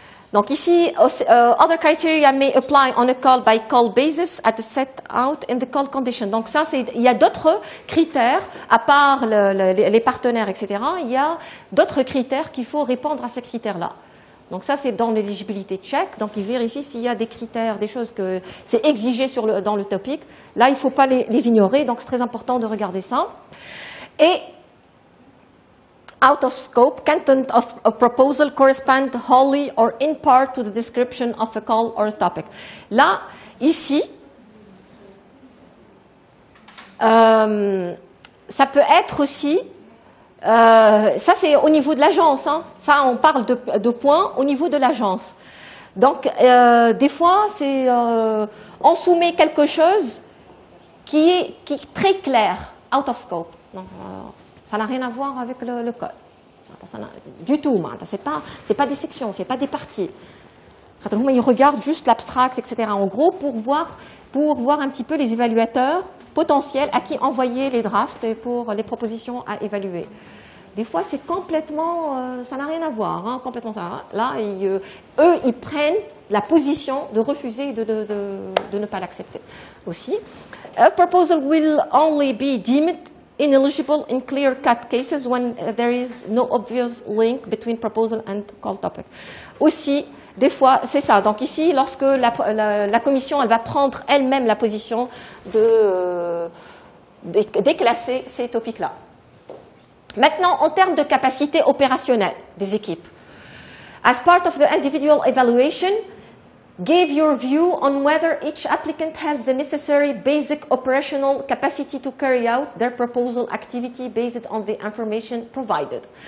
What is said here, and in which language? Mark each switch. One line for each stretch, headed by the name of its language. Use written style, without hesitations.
French: Donc ici,
English: other criteria may apply on a call-by-call basis at a set out in the call condition.
French: Donc ça, il y a d'autres critères, à part les partenaires, etc. Il y a d'autres critères qu'il faut répondre à ces critères-là. Donc ça, c'est dans l'éligibilité check. Donc il vérifie s'il y a des critères, des choses que c'est exigé dans le topic. Là, il ne faut pas les ignorer. Donc c'est très important de regarder ça.
English: Et out of scope, content of a proposal correspond wholly or in part to the description of a call or a topic.
French: Là, ici, ça peut être aussi, ça c'est au niveau de l'agence, hein. Ça on parle de points au niveau de l'agence. Donc, des fois, on soumet quelque chose qui est très clair,
English: out of scope.
French: Donc, ça n'a rien à voir avec le code. Du tout, ce n'est pas des sections, ce n'est pas des parties. Ils regardent juste l'abstract, etc. En gros, pour voir un petit peu les évaluateurs potentiels à qui envoyer les drafts et pour les propositions à évaluer. Des fois, c'est complètement... ça n'a rien à voir, hein, complètement ça. Hein. Là, eux, ils prennent la position de refuser, de ne pas l'accepter.
English: Aussi, a proposal will only be deemed ineligible in clear-cut cases when there is no obvious link between proposal and call topic.
French: Aussi, des fois, c'est ça. Donc ici, lorsque la commission elle va prendre elle-même la position de déclasser ces topics-là. Maintenant, en termes de capacité opérationnelle des équipes.
English: As part of the individual evaluation, give your view on whether each applicant has the necessary basic operational capacity to carry out their proposal activity based on the information provided.